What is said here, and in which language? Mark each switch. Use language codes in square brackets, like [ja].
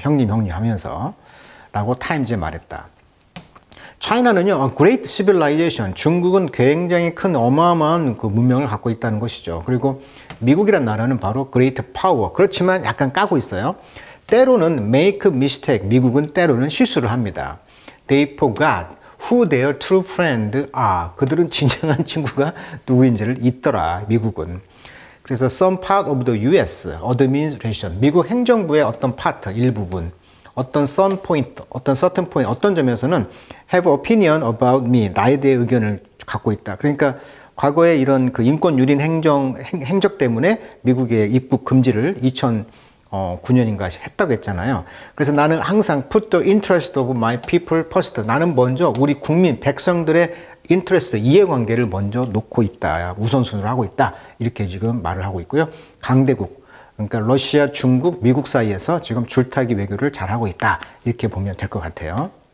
[ko] 형님 하면서 라고 타임즈에 말했다. 차이나는요, [en] great civilization, [ko] 중국은 굉장히 큰 어마어마한 그 문명을 갖고 있다는 것이죠. 그리고 미국이란 나라는 바로 [en] great power, [ko] 그렇지만 약간 까고 있어요. 때로는 [en] make mistake, [ko] 미국은 때로는 실수를 합니다. [en] They forgot who their true friend are, [ko] 그들은 진정한 친구가 누구인지를 잊더라, 미국은. 그래서 [en] some part of the US administration, [ko] 미국 행정부의 어떤 파트, 일부분, 어떤 [en] certain point, [ko] 어떤 점에서는 [en] have opinion about me, [ko] 나에 대해 의견을 갖고 있다. 그러니까 과거에 이런 그 인권 유린 행적 때문에 미국의 입국 금지를 2009년인가 했다고 했잖아요. 그래서 나는 항상 [en] put the interest of my people first. [ko] 나는 먼저 우리 국민, 백성들의 interest, 이해관계를 먼저 놓고 있다. 우선순위로 하고 있다. 이렇게 지금 말을 하고 있고요. 강대국. 그러니까 러시아, 중국, 미국 사이에서 지금 줄타기 외교를 잘하고 있다. 이렇게 보면 될 것 같아요.